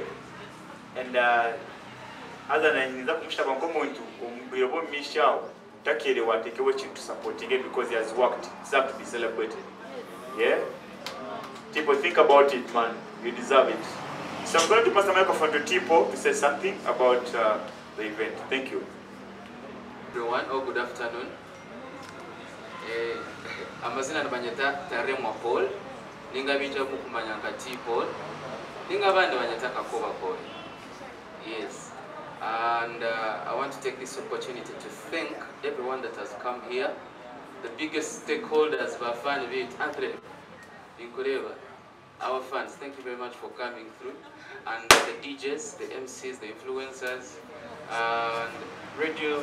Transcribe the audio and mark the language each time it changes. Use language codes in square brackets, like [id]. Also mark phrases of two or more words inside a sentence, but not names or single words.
[en] And other than that, to supporting it because he has worked. It's up to be celebrated. Yeah? Tipo, think about it, man. You deserve it. So I'm going to pass the microphone to Tipo to say something about the event. Thank you. Everyone, good afternoon. [nyn] Amazina nabanyata Taremwa Paul. Ninga bija mukumanyanga T-Paul. Ninga bande banyata Kakoba Paul. [en] Yes. And I want to take this opportunity to thank everyone that has come here. The biggest stakeholders of our fan event, Ankole, NKORE, our fans. Thank you very much for coming through. And the DJs, the MCs, the influencers, and radio.